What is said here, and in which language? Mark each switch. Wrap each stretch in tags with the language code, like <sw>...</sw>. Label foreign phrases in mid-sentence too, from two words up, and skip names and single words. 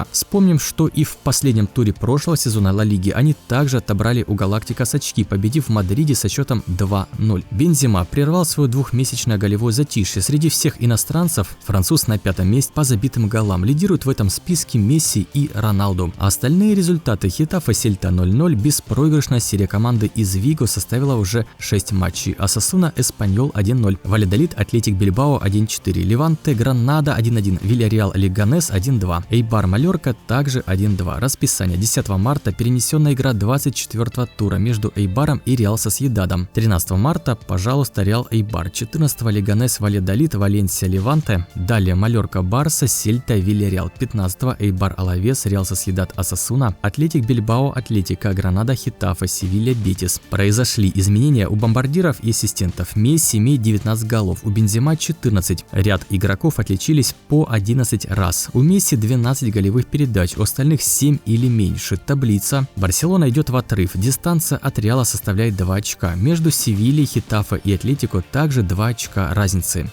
<ru>Вспомним, что и в последнем туре прошлого сезона Ла Лиги они также отобрали у Галактикос очки, победив в Мадриде со счетом 2-0. Бензема прервал свое двухмесячное голевое затишье. Среди всех иностранцев француз на 5-м месте по забитым голам. Лидируют в этом списке Месси и Роналду. А остальные результаты: Хетафе Сельта 0-0, беспроигрышная серия команды из Виго состояла составила уже 6 матчей. Осасуна Эспаньол 1-0, Вальядолид Атлетик Бильбао 1-4, Леванте Гранада 1-1, Вильяреал Леганес 1-2, Эйбар Малорка также 1-2. Расписание: 10 марта перенесенная игра 24-го тура между Эйбаром и Реал Сосьедадом. 13 марта, пожалуйста, Реал Эйбар. 14-го Леганес Вальядолид, Валенсия Леванте. Далее Малорка Барса, Сельта Вильяреал. 15-го Эйбар Алавес, Реал Сосьедад Осасуна, Атлетик Бильбао, Атлетика Гранада, Хетафе, Севилья, Бетис. Произошли изменения у бомбардиров и ассистентов. Месси имеет 19 голов, у Бензема 14. Ряд игроков отличились по 11 раз. У Месси 12 голевых передач, у остальных 7 или меньше. Таблица. Барселона идет в отрыв. Дистанция от Реала составляет 2 очка. Между Севильей, Хетафе и Атлетико также 2 очка разницы.</ru>